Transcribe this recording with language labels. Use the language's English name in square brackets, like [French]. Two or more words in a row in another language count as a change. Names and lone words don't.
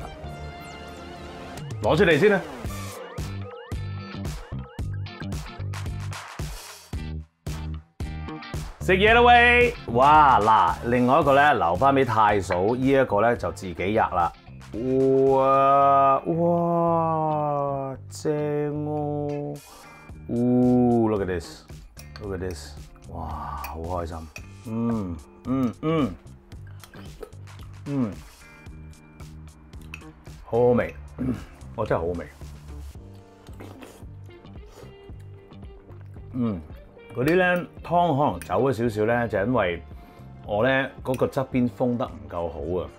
[Cantonese] 攞出嚟先啦。食嘢啦喂！哇！嗱，另外一個咧留翻俾太嫂，呢一個咧就自己吔啦。哇！正哦 ！ [English] Look at this！Look at this！ [Cantonese] 哇，好開心！好好味！我真係好好味！嗰啲咧湯可能走咗少少咧，就因為我咧嗰個側邊封得唔夠好啊！